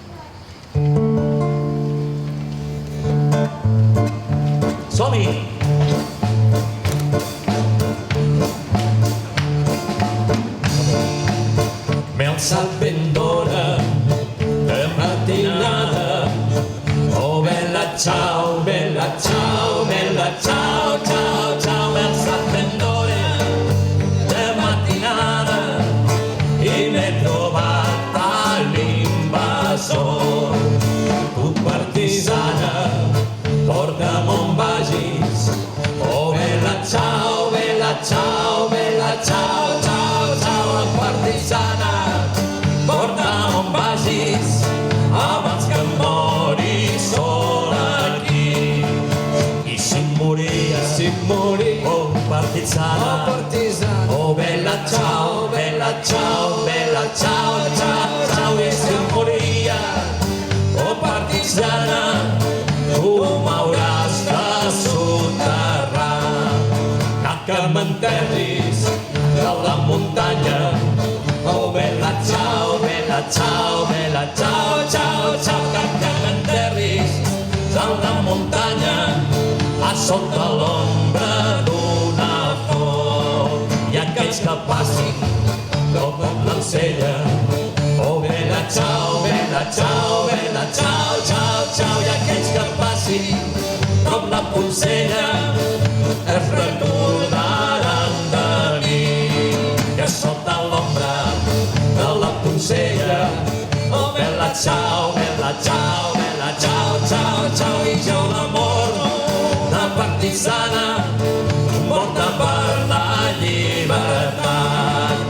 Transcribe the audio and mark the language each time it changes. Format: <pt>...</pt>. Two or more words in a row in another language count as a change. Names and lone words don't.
<ca>Som-hi! M'he alçat ben d'hora, de matinada.</ca> <it>Oh, bella ciao, bella ciao, bella ciao, ciao, ciao.</it> <ca>M'he alçat ben d'hora, de matinada, i m'he trobat a l'invasor. Tu, partisana, porta'm on vagis.</ca> <it>Oh, bella ciao, bella ciao, bella ciao, ciao, ciao.</it> <ca>Partisana, porta'm on vagis, abans que em mori sol aquí. I si em moria, oh, partisana,</ca> <it>oh, bella ciao, bella ciao, bella ciao, ciao, ciao.</it> <ca>I si em moria, oh, partisana, tu m'hauràs de soterrar. Que m'enterris de la muntanya.</ca> <it>Oh, bella ciao, bella ciao, bella ciao, ciao, ciao.</it> <ca>Que m'enterris de la muntanya, a sota l'ombra d'una font. I aquells que passin com l'encella.</ca> <it>Oh, bella ciao, bella ciao, bella ciao, ciao, ciao.</it> <ca>I aquells que passin com la poncella es recordaran de mi, que sota l'ombra de la poncella.</ca> <it>Oh, bella ciao, bella ciao, bella ciao, ciao, ciao.</it> <ca>I jo l'amor de partisana porta per la llibertat.</ca>